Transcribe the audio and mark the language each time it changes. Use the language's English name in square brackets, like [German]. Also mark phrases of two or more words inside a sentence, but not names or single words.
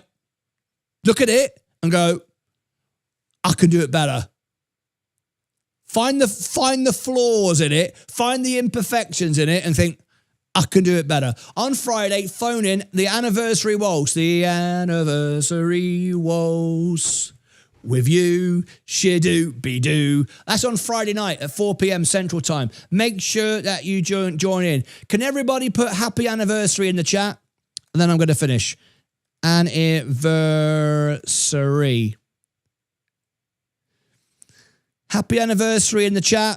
[English] Look at it and go, I can do it better. Find the flaws in it, find the imperfections in it and think, I can do it better. On Friday, phone in the anniversary waltz. The anniversary waltz with you, shidoo-be-doo. That's on Friday night at 4 p.m. Central Time. Make sure that you join in. Can everybody put happy anniversary in the chat? And then I'm going to finish. Anniversary. Happy anniversary in the chat.